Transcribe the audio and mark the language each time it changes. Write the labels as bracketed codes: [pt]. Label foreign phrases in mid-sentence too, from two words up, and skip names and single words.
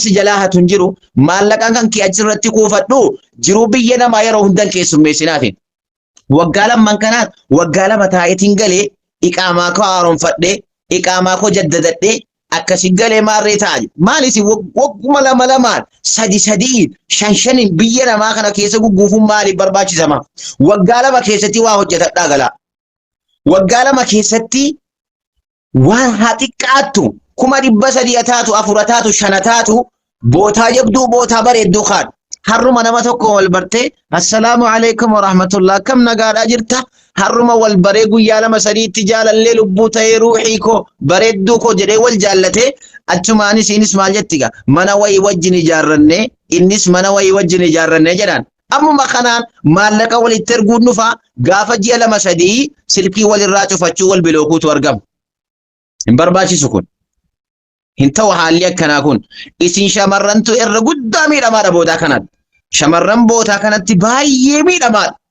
[om] si jalaa hatun jiru maallaqaan kan kee achirratti kuufadhu jiruu biyya namaa yeroo hundan keessummeessinaatiin waggaa lamman kanaat waggaa lama taa'eetiin galee iqaamaa koo haaromfadhee iqaamaa koo jaddadadhee akkasi galee maarree ta'a maalis wagguma lama lamaan sadiin shan biyya namaa kana keessa gugguufuun maaliif barbaachisama waggaa lama keessatti waa hojjetadhaa galaa waggaa lama keessatti waan haa xiqqaattu kuma 300 taatu 4 taatu 5 taatu bootaa jabduu bootaa bareedduu kaadhu harruma nama tokko wal bartee [ar] السلام عليكم و [om] rahmatullah kam nagaadhaa jirta harruma wal baree guyyaa lama sadiitti jaalallee lubbuu ta'ee ruuxii koo bareedduu koo jedhee wal jaallatee achumaanis innis maal jettiga mana wayii wajjin ijaarrannee innis mana wayii wajjin ijaarrannee jedhaan ammuma kanaan maallaqa walitti erguun dhufaa gaafa ji'a lama sadii silkii walirraa cufachuu wal bilookuutu argama hin barbaachisu kun hin ta'u haalli akkanaa kun isin shamarrantu irra guddaa miidhamaadha boodaa kanatti shamarran boodaa kanatti baay'ee miidhamaadha